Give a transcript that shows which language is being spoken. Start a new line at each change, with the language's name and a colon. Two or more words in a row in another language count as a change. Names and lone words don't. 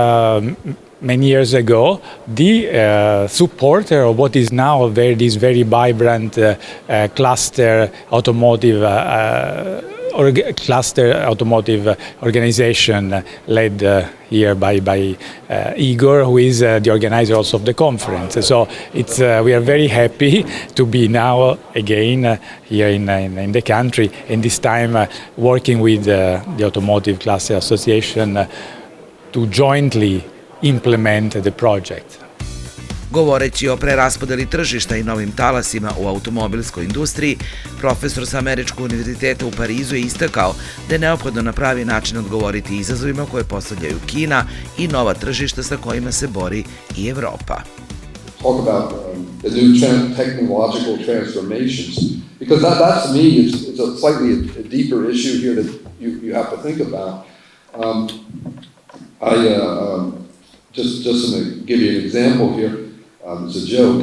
English: We were many years ago, the supporter of what is now this very vibrant cluster automotive organization led here by Igor, who is the organizer also of the conference. So we are very happy to be now again here in the country, and this time working with the Automotive Cluster Association to jointly implement the project.
Serbian: Govoreći o preraspodeli tržišta i novim talasima u automobilskoj industriji, profesor sa Američkog univerziteta u Parizu je istakao da je neophodno na pravi način odgovoriti izazovima koje postavljaju Kina i nova tržišta sa kojima se bori i Evropa.
English: Talk about the new technological transformations, because that to me it's a slightly a deeper issue here that you have to think about. Just to give you an example here, it's a joke.